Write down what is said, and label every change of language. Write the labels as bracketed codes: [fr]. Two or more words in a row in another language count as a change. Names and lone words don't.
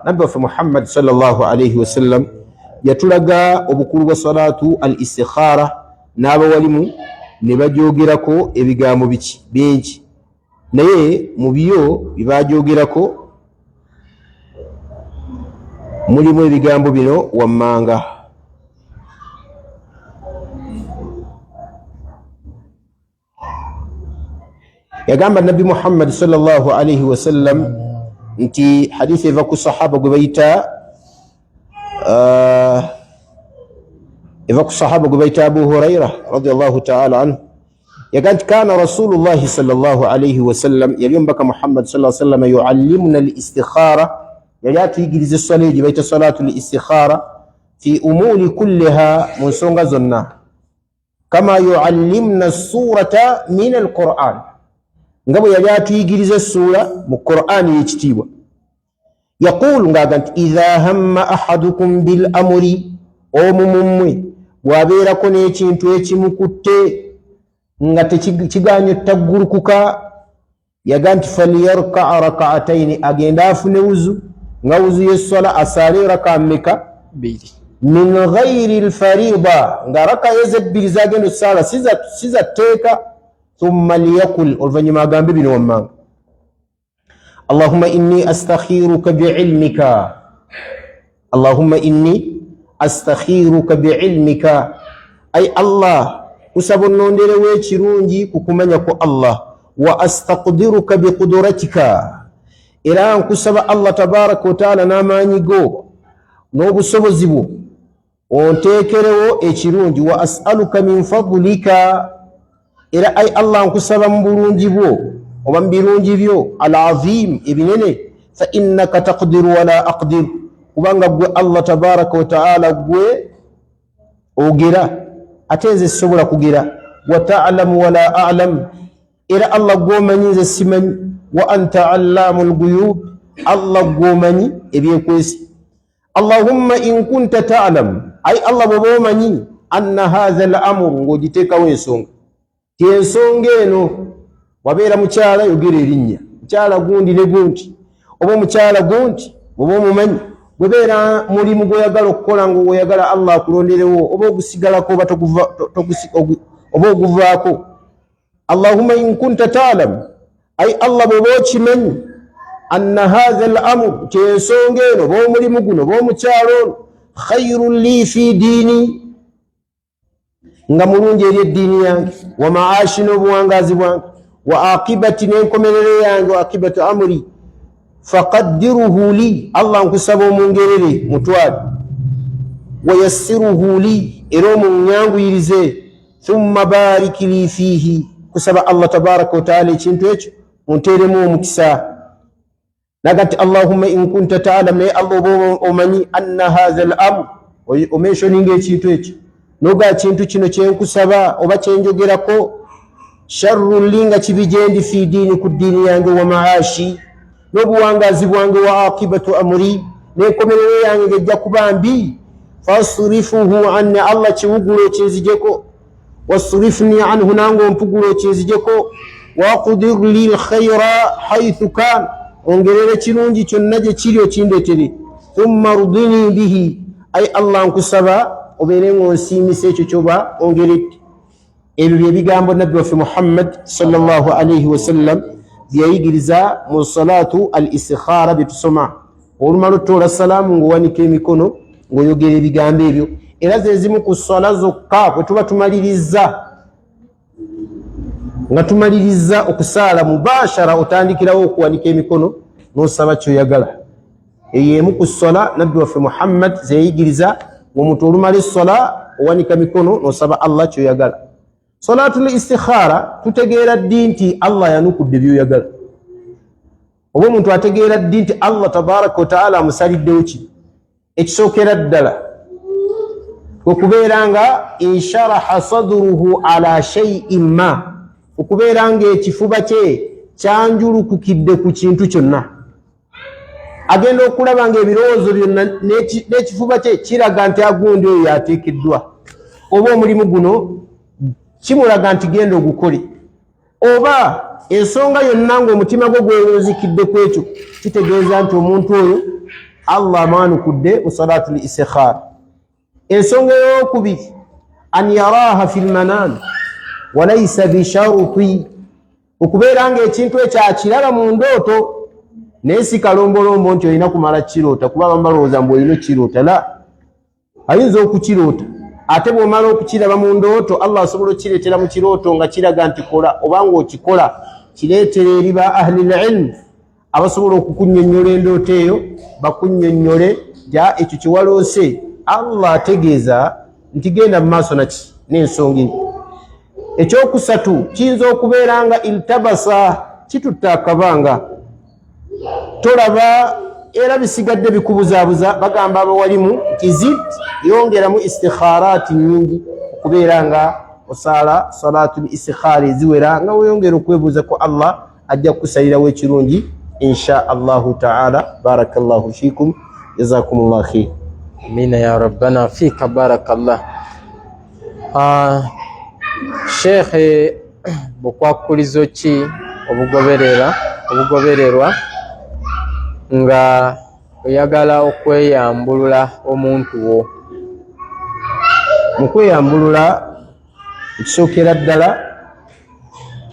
[lg] Nabbi waffe Muhammad [ar] صلى الله عليه وسلم [lg] yatulaga obukulu bwa [ar] صلاة الاستخارة [lg] n'abawalimu ne bajoogerako ebigambo biki bingi, naye mu byo bibajoogerako mulimu ebigambo bino wammanga. Yagamba Nabbi Muhammad [ar] صلى الله عليه وسلم [lg] nti hadithi eva ku sahaba gwe bayita Abu Huraira [ar] رضي الله تعالى عنه [lg] yagamba [ar] كان رسول الله صلى الله عليه وسلم [lg] yaliombaka [ar] محمد صلى الله عليه وسلم يعلمنا الاستخارة, [lg] yali atuyigiriza essala eyo gye bayita [ar] صلاة الاستخارة في الأمور كلها, [lg] mu nsonga zonna, [ar] كما يعلمنا السورة من القرآن, [lg] nga bwe yali atuyigiriza essula mu Qur'ani y'ekitiibwa. Yaqulu ng'agamba nti [ar] إذا هم أحدكم بالأمر, [lg] omu mummwe bw'abeerako n'ekintu ekimukutte nga tekiganye taggulukuka, yagamba nti [ar] فليركع ركعتين, [lg] agenda afune wuzu, nga wuzu y'essala asaale raka mmeka? Bbiri. [ar] من غير الفريضة, [lg] nga raka ezo ebbiri zagenda osaala siza tteeka, [ar] ثم ليقل [lg] oluvanyuma agambe bino wammanga [ar] اللهم إني أستخيرك بعلمك اللهم إني أستخيرك بعلمك أي الله [lg] kusaba onnonderewo ekirungi kukumanya ku Allah [ar] وأستقدرك [lg] biqudratika era nkusaba [ar] الله تبارك وتعالى [lg] n'amaanyi go n'obusobozi bwo onteekerewo ekirungi [ar] وأسألك من فضلك [lg] era [ar] أي الله [lg] nkusaba mu bulungi bwo oba mu birungi byo al-azim ebinene [ar] فإنك تقدر ولا أقدر [lg] kubanga gwe [ar] الله تبارك وتعالى [lg] gwe ogera ate nze sisobola kugera [ar] وتعلم ولا أعلم [lg] era Allah gwomanyi nze simanyi [ar] وأنت علام الغيوب [lg] Allah gwomanyi ebyekwesi [ar] اللهم إن كنت تعلم أي الله [lg] bwomanyi [ar] أن هذا الأمر [lg] ngogiteekawo ensonga ti ensonga eno wabeera mukyala yogera erinnya mukyala gundi ne gundi oba mukyala gundi oba omumanyi bwebeera mulimu gw'oyagala okukola ng'oyagala Allah akulonderewo oba ogusigalako oba oguvaako [ar] اللهم إن كنت تعلم أي الله [lg] bw'oba okimanyi [ar] أن هذا الأمر [lg] kyensonga eno oba omulimu guno oba omukyalo ono [ar] خير لي في ديني [lg] nga mulungi eri eddiini yange [ar] ومعاشي [lg] n'obuwangazi bwange [ar] وعاقبتي [lg] n'enkomerero yange [ar] وعاقبة أمري فاقدره [lg] li Allah nkusaba omungerere mutwale [ar] ويسره لي [lg] era omunyanguyirize [ar] ثم بارك لي فيه [lg] kusaba [ar] الله تبارك وتعالى [lg] ekintu ekyo munteeremu omukisa nagati [ar] اللهم إن كنت تعلم [lg] naye Allah oba omanyi [ar] أن هذا الأمر [lg] omentioninga ekintu ekyo noga kintu kino kyenkusaba oba kyenjogerako [ar] شر لي [lg] nga kibi gyendi [ar] في ديني [lg] ku ddiini yange wa maashi n'obuwangazi bwange [ar] وعاقبة أمري [lg] n'enkomerero yange ngejja kuba mbi [ar] فاصرفه عني [lg] Allah kiwugula ekinzijeko [ar] واصرفني عنه [lg] nange ompugula ekinzijeko [ar] واقدر لي الخير حيث كان [lg] ongerere kirungi kyonna gye kiri okindeetere [ar] ثم رضني به أي الله [lg] nkusaba obeere ng'onsiimisa ekyo kyoba ongerette ebyo byebigambo nabbi waffe Muhammad [ar] صلى الله عليه وسلم [lg] byayigiriza mu [ar] صلاة الاستخارة [lg] bitusoma olumala ottoola salaamu ng'owanika emikono ng'oyogera ebigambo ebyo era ze zimu ku swala zokka bwe tuba tumaliriza okusaala mubashara otandikirawo okuwanika emikono n'osaba kyoyagala eyo emu ku swala nabbi waffe Muhammad zeyayigiriza omuntu olumala essola owanika mikono n'osaba Allah kyoyagala [ar] صلاة الاستخارة [lg] tutegeera ddi nti Allah yanukudde byoyagala oba omuntu ategeera ddi nti [ar] الله تبارك وتعالى [lg] amusaliddewo ki ekisookera ddala okubeera nga [ar] انشرح صدره على شيء ما [lg] okubeera nga ekifuba kye kyanjulukukidde ku kintu kyonna agenda okulaba nga ebirowoozo byonna n'ekifuba kye kiraga nti agundi oyo yateekeddwa oba omulimu guno kimulaga nti genda ogukole oba ensonga yonna ng'omutima gwe gwewunzikidde ku ekyo kitegeeza nti omuntu oyo Allah amwanukudde mu [ar] صلاة الاستخارة [lg] ensonga ey'okubiri [ar] أن يراها في المنام وليس بشرط [lg] okubeera nga ekintu ekyo akiraba mu ndooto naye si kalombolombo nti olina kumala kiroota kuba abamu balowooza mbu olina kiroota la ayinza okukiroota ate bw'omala okukiraba mu ndooto Allah asobola okukireetera mu kirooto nga kiraga nti kola oba ng'okikola kireetere eri ba [ar] أهل العلم [lg] abasobola okukunnyonnyola endooto eyo bakunnyonnyole ja ekyo kiwaloose Allah ategeeza nti genda mu maaso naki n'ensonga eyo ekyokusatu kiyinza okubeera nga iltabasa kitutta akabanga tolaba era bisigadde bikubuzaabuza bagamba abawalimu kizid yongeramu istikharati nyingi okubeera nga osala [ar] صلاة استخارة [lg] eziwera nga weyongera okwebuuza ko Allah ajja kukusalirawo ekirungi [ar] إن شاء الله تعالى. بارك الله فيكم، جزاكم الله خير. آمين يا ربنا فيك بارك الله. [lg] Sheikh bukwakulizo ki obugobererwa nga oyagala okweyambulula omuntu wo? Mu kweyambulula ekisookera ddala